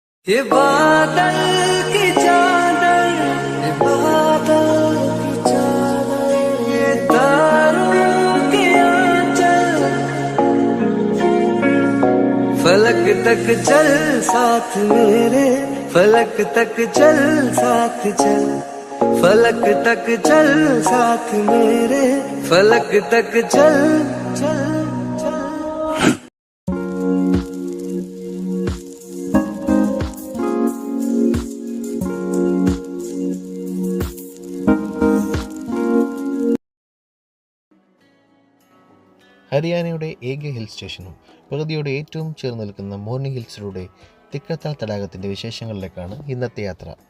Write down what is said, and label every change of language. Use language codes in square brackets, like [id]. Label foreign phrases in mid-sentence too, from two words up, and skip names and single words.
[hi] ये बादल की चादर, ये बादल की चादर, ये तारों के आंचल, फलक तक चल साथ मेरे, फलक तक चल साथ चल, फलक तक चल साथ मेरे, फलक तक चल चल चल. [ml] ഹരിയാനയുടെ ഏക ഹിൽ സ്റ്റേഷനും പ്രകൃതിയോട് ഏറ്റവും ചേർന്ന് നിൽക്കുന്ന മോർണി ഹിൽസിലൂടെ തിക്രത്താൽ തടാകത്തിൻ്റെ വിശേഷങ്ങളിലേക്കാണ് ഇന്നത്തെ യാത്ര.